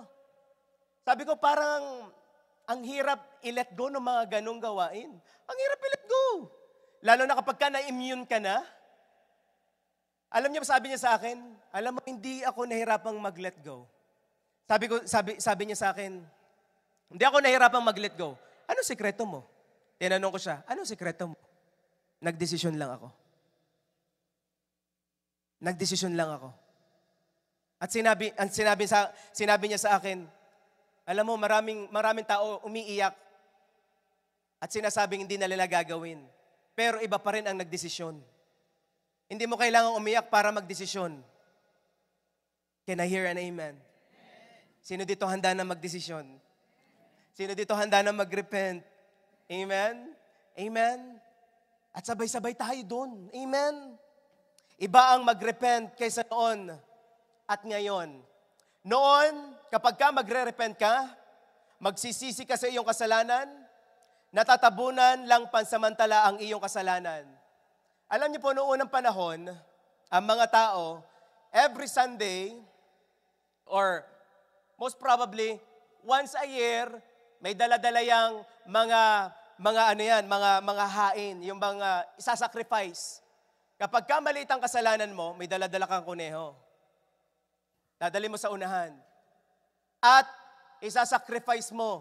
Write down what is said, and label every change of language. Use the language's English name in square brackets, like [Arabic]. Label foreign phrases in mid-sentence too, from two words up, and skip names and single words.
[Filipino] Sabi ko, parang ang hirap i- [English] let go [Filipino] ng mga ganong gawain. Ang hirap i- [English] let go. [Filipino] Lalo na kapag ka na-immune ka na. Alam niyo, sabi niya sa akin, alam mo, hindi ako nahirapang mag- [English] let go. [Filipino] Sabi niya sa akin, hindi ako nahirapang mag- [English] let go. [Filipino] Ano sikreto mo? Tinanong ko siya, ano sikreto mo? Nagdesisyon lang ako. At sinabi niya sa akin, alam mo, maraming tao umiiyak at sinasabing hindi na nila gagawin. Pero iba pa rin ang nagdesisyon. Hindi mo kailangang umiyak para magdesisyon. [English] Can I hear an amen? [Filipino] Sino dito handa na magdesisyon? Sino dito handa na mag-repent? Amen? Amen? At sabay-sabay tayo doon. Amen? Iba ang mag-repent kaysa noon at ngayon. Noon, kapag ka magre-repent ka, magsisisi ka sa iyong kasalanan, natatabunan lang pansamantala ang iyong kasalanan. Alam niyo po, noong unang panahon, ang mga tao, [English] every Sunday, or most probably, once a year, [Filipino] may dala-dala yang mga hain, yung mga isasacrifice. Kapag ka maliit ang kasalanan mo, may dala-dala kang kuneho. Dadali mo sa unahan. At isasacrifice mo.